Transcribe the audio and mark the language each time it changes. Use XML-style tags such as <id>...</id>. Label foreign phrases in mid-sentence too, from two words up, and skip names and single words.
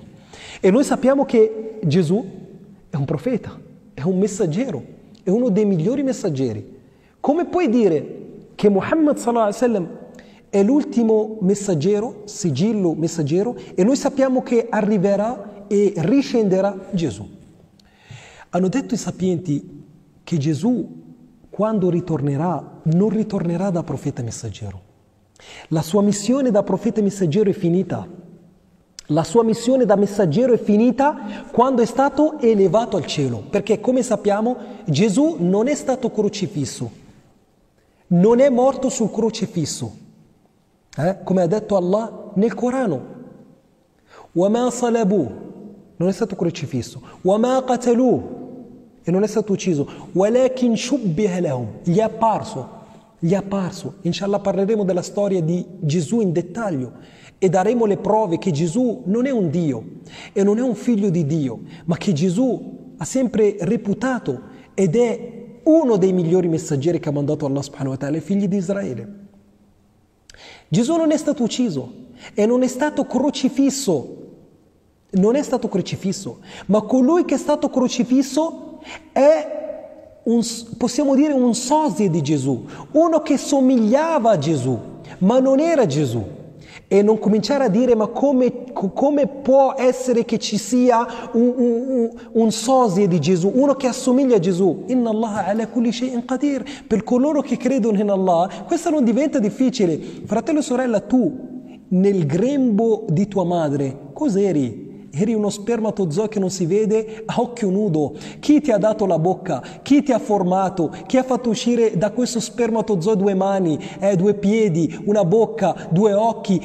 <it>E noi sappiamo che Gesù è un profeta, è un messaggero, è uno dei migliori messaggeri. Come puoi dire che Muhammad</it> <ar>صلى الله عليه وسلم</ar> <it>è l'ultimo messaggero, sigillo messaggero, e noi sappiamo che arriverà e riscenderà Gesù? Hanno detto i sapienti che Gesù, quando ritornerà, non ritornerà da profeta messaggero. La sua missione da profeta messaggero è finita. La sua missione da messaggero è finita quando è stato elevato al cielo, perché come sappiamo Gesù non è stato crocifisso, non è morto sul crocifisso. Come ha detto Allah nel Corano,</it> <ar>وَمَا صَلَبُوهُ,</ar> <it>non è stato crocifisso,</it> <ar>وَمَا قَتَلُوهُ,</ar> <it>e non è stato ucciso,</it> <ar>وَلَكِنْ شُبِّهَ لَهُمْ,</ar> <it>gli è apparso. Inshallah parleremo della storia di Gesù in dettaglio e daremo le prove che Gesù non è un Dio e non è un figlio di Dio, ma che Gesù ha sempre reputato ed è uno dei migliori messaggeri che ha mandato Allah</it> <ar>سبحانه وتعالى</ar> <it>ai figli di Israele. Gesù non è stato ucciso e non è stato crocifisso, ma colui che è stato crocifisso è possiamo dire un sosia di Gesù, uno che somigliava a Gesù, ma non era Gesù. E non cominciare a dire ma come può essere che ci sia un sosia di Gesù, uno che assomiglia a Gesù.</it> <ar>إن الله على كل شيء قدير.</ar> <it>Per coloro che credono in Allah questo non diventa difficile. Fratello e sorella, tu nel grembo di tua madre cos'eri? Eri uno spermatozoo che non si vede a occhio nudo. Chi ti ha dato la bocca? Chi ti ha formato? Chi ha fatto uscire da questo spermatozoo 2 mani, 2 piedi, una bocca, 2 occhi?</it>